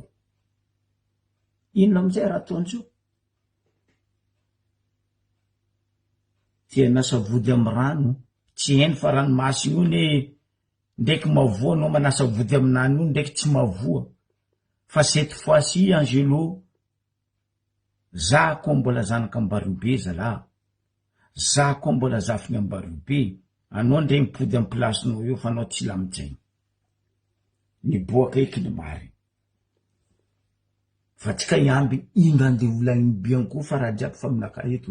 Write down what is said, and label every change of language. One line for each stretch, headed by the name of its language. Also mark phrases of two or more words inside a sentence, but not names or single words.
Malagasy: Inona amizay raha ataon'izio? Tia nasa vody amin'ny rano, tsy hainy fa ranomasy io ndraiky mavoa anao manasa vody aminany io ndraiky tsy mavoa.
French: Fa cette fois-ci Angelo,
Malagasy: za koa mbola zanaka Ambariobe zala. Za koa mbola zafiny Ambariobe. Anao ndre mipody amin'ny placenao eo fa anao tsy lamijay. Niboaka eky ny mary. Fa tsika iamby inga nde volagny Bianco fa raha jiaby fa aminaka eto.